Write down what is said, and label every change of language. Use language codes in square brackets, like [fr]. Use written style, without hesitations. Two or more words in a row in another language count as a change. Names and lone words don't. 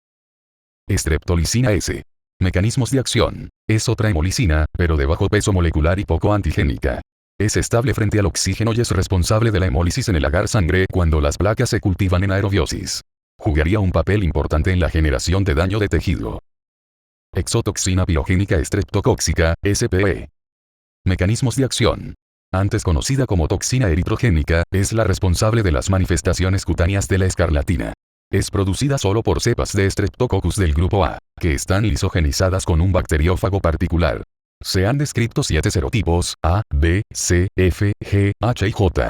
[es] Streptolicina S. Mecanismos de acción. Es otra hemolicina, pero de bajo peso molecular y poco antigénica. Es estable frente al oxígeno y es responsable de la hemólisis en el agar sangre cuando las placas se cultivan en aerobiosis. Jugaría un papel importante en la generación de daño de tejido. Exotoxina pirogénica streptocóxica, SPE. Mecanismos de acción. Antes conocida como toxina eritrogénica, es la responsable de las manifestaciones cutáneas de la escarlatina. Es producida solo por cepas de Streptococcus del grupo A, que están lisogenizadas con un bacteriófago particular. Se han descrito 7 serotipos, A, B, C, F, G, H y J.